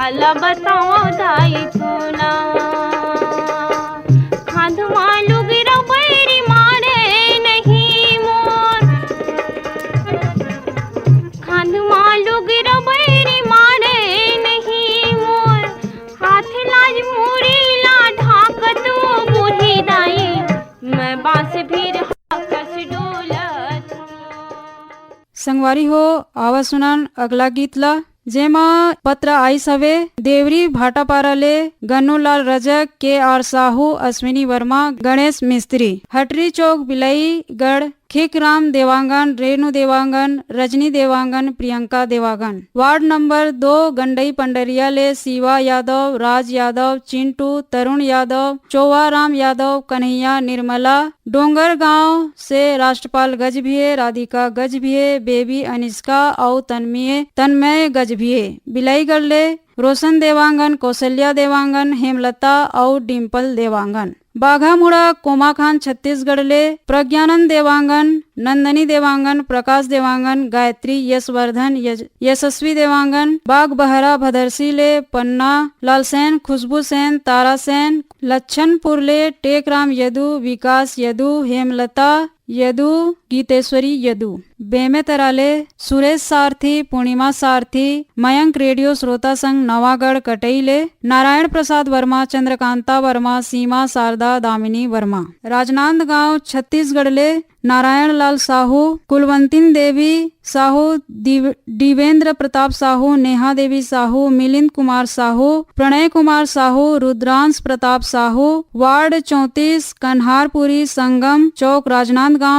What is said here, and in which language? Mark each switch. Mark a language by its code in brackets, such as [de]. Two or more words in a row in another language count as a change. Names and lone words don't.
[hne] का बताओ दाई थोना खाधुआ लुगरा बैरी मारे नहीं मोर खाधुआ लुगरा बैरी मारे नहीं मोर हाथ लाज मुड़ी ला ढाकत बूढ़ी दाई मैं बांस भी रहा कस डोलत संगवारी हो आवाज सुनान अगला गीत ला जेमा पत्र आइस हवे देवरी भाटापाराले गन्नूलाल रजक के आर साहू अश्विनी वर्मा गणेश मिस्त्री हटरी चौक बिलई गढ़ खिकराम देवांगन रेणु देवांगन रजनी देवांगन प्रियंका देवांगन वार्ड नंबर 2 गंडई पंडरिया ले शिवा यादव राज यादव चिंटू तरुण यादव चौवाराम यादव कन्हैया निर्मला डोंगर गांव से राष्ट्रपाल गजभिये राधिका गजभिये बेबी अनिष्का और तन्मय गजभिये बिलाईगढ़ ले रोशन देवांगन कौशल्या देवांगन हेमलता और डिम्पल देवांगन बाघामुड़ा कोमाखान छत्तीसगढ़ ले प्रज्ञानंद देवांगन नंदनी देवांगन प्रकाश देवांगन गायत्री यशवर्धन यशस्वी देवांगन बाग बहरा भदरसी ले पन्ना लालसेन खुशबू सेन तारा सेन लच्छनपुर ले टेकराम यदु विकास यदु हेमलता यदु गीतेश्वरी यदु बेमे तराले सुरेश सारथी पूर्णिमा सारथी मयंक रेडियो श्रोता संघ नवागढ़ कटईले नारायण प्रसाद वर्मा चंद्रकांता वर्मा सीमा शारदा दामिनी वर्मा राजनांदगांव छत्तीसगढ़ ले नारायण लाल साहू कुलवंतिन देवी साहू दिवेंद्र प्रताप साहू नेहा देवी साहू मिलिंद कुमार साहू प्रणय कुमार साहू रुद्रांश प्रताप साहू वार्ड 34 कन्हारपुरी संगम चौक राजनांदगांव